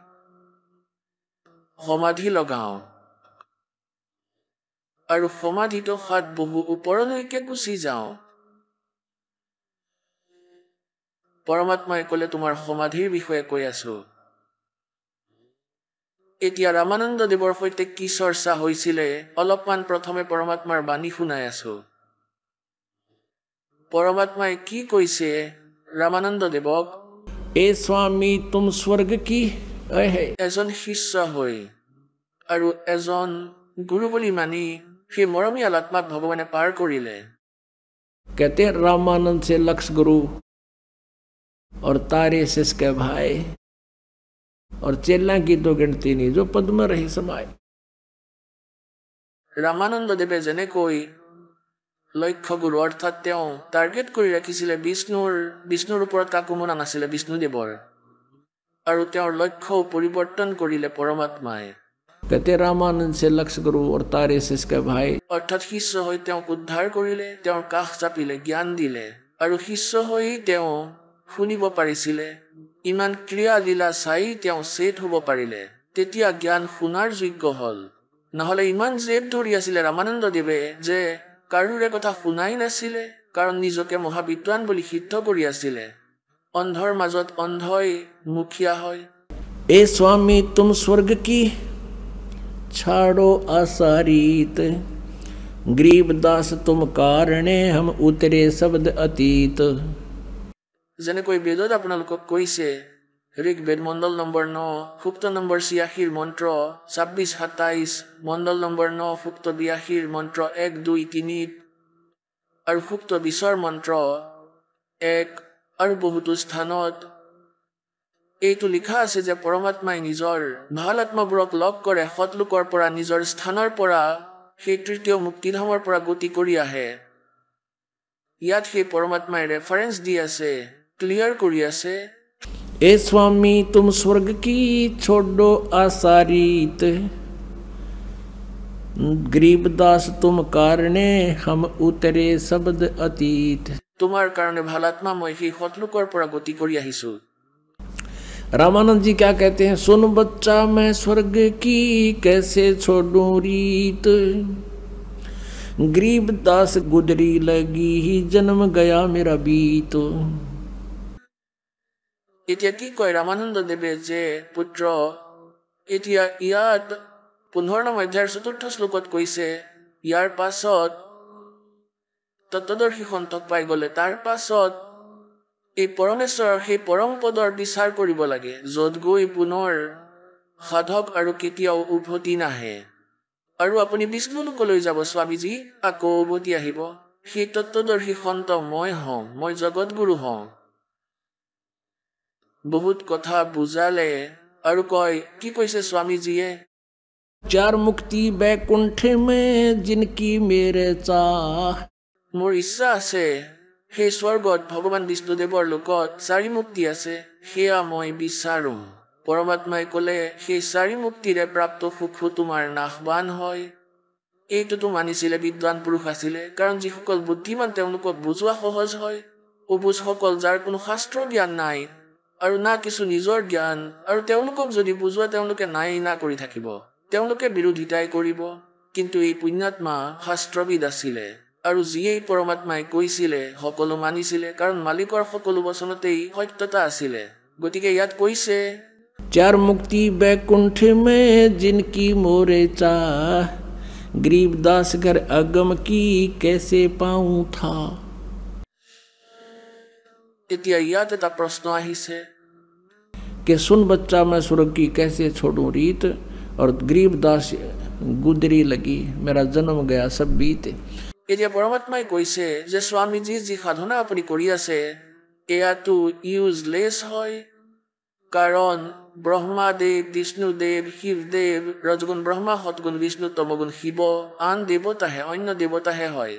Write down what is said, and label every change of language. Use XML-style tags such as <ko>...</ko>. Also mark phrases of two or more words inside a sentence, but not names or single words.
<as>সমাধি লগাওঁ আৰু সমাধিটো হাত বহু ওপৰলৈকে গুচি যাওঁ পৰমাত্মাই ক'লে তোমাৰ সমাধিৰ বিষয়ে কৈ আছো এতিয়া ৰামানন্দ দেৱৰ সৈতে কি চৰ্চা হৈছিলে অলপমান প্ৰথমে পৰমাত্মাৰ বাণী শুনাই আছো পৰমাত্মাই কি কৈছে ৰামানন্দ দেৱক</as> <hi>ए स्वामी तुम स्वर्ग की है</hi> <as>এজন শিষ্য হৈ আৰু এজন গুৰু বুলি মানি সেই মৰমীয়াল আত্মাক ভগৱানে পাৰ কৰিলে</as> <hi>कहते हैं रामानंद से लक्ष्य गुरु और तारे से इसके भाई और चेला की तो गिनती नहीं जो पद में रही समाये</hi> <as>ৰামানন্দ দেৱে যেনেকৈ লক্ষ্য গুৰু অৰ্থাৎ তেওঁ টাৰ্গেট কৰি ৰাখিছিলে বিষ্ণুৰ ওপৰত কাকো মনা নাছিলে বিষ্ণুদেৱৰ আৰু তেওঁৰ লক্ষ্য পৰিৱৰ্তন কৰিলে পৰমাত্মাই</as> <hi>कहते रामानंद से लक्ष्य गुरु और तारे से इसके भाई</hi> <as>অৰ্থাৎ শিষ্য হৈ তেওঁক উদ্ধাৰ কৰিলে তেওঁৰ কাষ চাপিলে জ্ঞান দিলে আৰু শিষ্য হৈ তেওঁ শুনিব পাৰিছিলে ইমান ক্ৰিয়া লীলা চাই তেওঁ চেত হ'ব পাৰিলে তেতিয়া জ্ঞান শুনাৰ যোগ্য হ'ল নহ'লে ইমান জেদ ধৰি আছিলে ৰামানন্দদেৱে যে কাৰোৰে কথা শুনাই নাছিলে, কাৰণ নিজকে মহাবিদ্বান বুলি সিদ্ধ কৰি আছিলে। অন্ধৰ মাজত অন্ধই মুখীয়া হয়।</as> <hi>ए स्वामी तुम स्वर्ग की छाड़ो आसारीत, गरीबदास तुम कारणे हम उतरे शब्द अतीत।</hi> <as>যেনেকৈ বেদত আপোনালোকক কৈছে, ঋগ্বেদ মণ্ডল নম্বৰ 9 সূক্ত নম্বৰ 86 মন্ত্ৰ 26-27, মণ্ডল নম্বৰ 9 সূক্ত 82 মন্ত্ৰ 1, 2, 3 আৰু সূক্ত 20 মন্ত্ৰ 1 আৰু বহুতো স্থানত এইটো লিখা আছে যে পৰমাত্মাই নিজৰ ভাল আত্মাবোৰক লগ কৰে, সৎলোকৰ পৰা নিজৰ স্থানৰ পৰা সেই তৃতীয় মুক্তিধামৰ পৰা গতি কৰি আহে। ইয়াত সেই পৰমাত্মাই ৰেফাৰেঞ্চ দি আছে, ক্লিয়াৰ কৰি আছে।</as> <hi>ए स्वामी तुम स्वर्ग की छोड़ो आसारीत, गरीबदास तुम कारणे हम उतरे शब्द अतीत।</hi> <as>তোমাৰ কাৰণে ভাল আত্মা মই সেই সৎলোকৰ পৰা গতি কৰি আহিছো।</as> <hi>रामानंद जी क्या कहते हैं, सुन बच्चा मैं स्वर्ग की कैसे छोड़ूं रीत, गरीबदास गुजरी लगी ही जन्म गया मेरा बीत।</hi> <as>এতিয়া কি কয় ৰামানন্দদেৱে যে পুত্ৰ, এতিয়া ইয়াত 15 অধ্যায়ৰ 4ৰ্থ শ্লোকত কৈছে, ইয়াৰ পাছত তত্ত্বদৰ্শী সন্তক পাই গ'লে তাৰ পাছত এই পৰমেশ্বৰৰ সেই পৰম পদৰ বিচাৰ কৰিব লাগে, য'ত গৈ পুনৰ সাধক আৰু কেতিয়াও উভতি নাহে। আৰু আপুনি বিষ্ণু লোকলৈ যাব স্বামীজী, আকৌ উভতি আহিব। সেই তত্ত্বদৰ্শী সন্ত মই হওঁ, মই জগতগুৰু হওঁ। বহুত কথা বুজালে আৰু কয়, কি কৈছে স্বামীজীয়ে,</as> <hi>चार मुक्ति बैकुंठ में जिनकी मेरे चाह,</hi> <as>মোৰ ইচ্ছা আছে সেই স্বৰ্গত ভগৱান বিষ্ণুদেৱৰ লোকত 4 মুক্তি আছে, সেয়া মই বিচাৰোঁ। পৰমাত্মাই ক'লে, সেই 4 মুক্তিৰে প্ৰাপ্ত সুখো তোমাৰ নাশবান হয়। এইটোতো মানিছিলে বিদ্বান পুৰুষ আছিলে, কাৰণ যিসকল বুদ্ধিমান তেওঁলোকক বুজোৱা সহজ হয়। অবুজসকল যাৰ কোনো শাস্ত্ৰ জ্ঞান নাই আৰু না কিছু নিজৰ জ্ঞান, আৰু তেওঁলোকক যদি বুজোৱা তেওঁলোকে নাই না কৰি থাকিব, তেওঁলোকে বিৰোধিতাই কৰিব। কিন্তু এই পুণ্যাত্মা শাস্ত্ৰবিদ আছিলে, আৰু যিয়েই পৰমাত্মাই কৈছিলে সকলো মানিছিলে, কাৰণ মালিকৰ সকলো বচনতেই সত্যতা আছিলে। গতিকে ইয়াত কৈছে,</as> <hi>चार मुक्ति बैकुंठ में जिनकी मोरे चाह, गरीबदास घर अगम की कैसे पाऊं था।</hi> <as>এতিয়া ইয়াত এটা প্ৰশ্ন আহিছে,</as> <hi>कि सुन बच्चा मैं स्वर्ग की कैसे छोड़ूं रीत, और गरीबदास गुजरी लगी मेरा जन्म गया सब बीत।</hi> <as>এতিয়া পৰমাত্মাই কৈছে যে স্বামীজী যি সাধনা আপুনি কৰি আছে এয়াতো ইউজলেছ হয়, কাৰণ ব্ৰহ্মাদেৱ, বিষ্ণুদেৱ, শিৱদেৱ, ৰজগুণ ব্ৰহ্মা, সৎগুণ বিষ্ণু, তমগুণ শিৱ, আন দেৱতাহে অন্য দেৱতাহে হয়।</as>